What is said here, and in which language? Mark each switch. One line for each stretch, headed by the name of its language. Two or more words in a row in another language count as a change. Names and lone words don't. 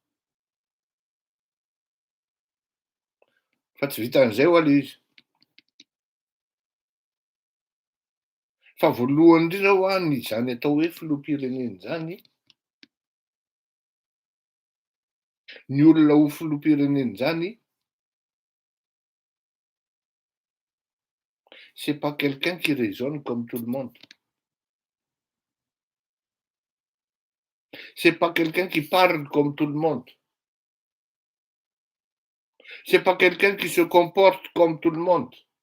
Malagasy: Fa tsy vitan'izay hoy le izy. Fa voalohany indrindra ho any zany atao hoe filoham-pirenena zany, ny olona ho filoham-pirenena zany,
French: c'est pas quelqu'un qui raisonne comme tout le monde. C'est pas quelqu'un qui parle comme tout le monde. C'est pas quelqu'un qui se comporte comme tout le monde.